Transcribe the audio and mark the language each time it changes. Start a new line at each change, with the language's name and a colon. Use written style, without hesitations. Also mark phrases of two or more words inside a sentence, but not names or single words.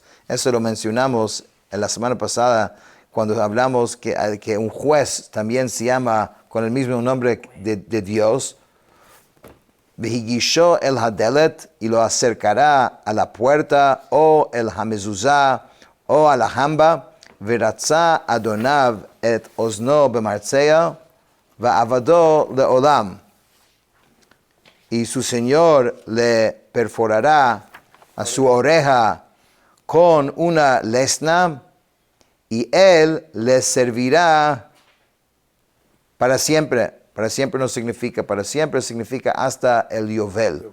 Spanish: Eso lo mencionamos en la semana pasada, cuando hablamos que un juez también se llama con el mismo nombre de Dios.
Hebrew: והגישו אל הדלת,
Spanish: y lo acercará a la puerta, o
Hebrew: אל המזוזה,
Spanish: o a la jamba.
Hebrew: ורצע אדניו את אזנו במרצע ועבדו לעלם.
Spanish: Y su señor le perforará a su oreja con una lesna, y él le servirá para siempre. Para siempre no significa para siempre, significa hasta el Yovel.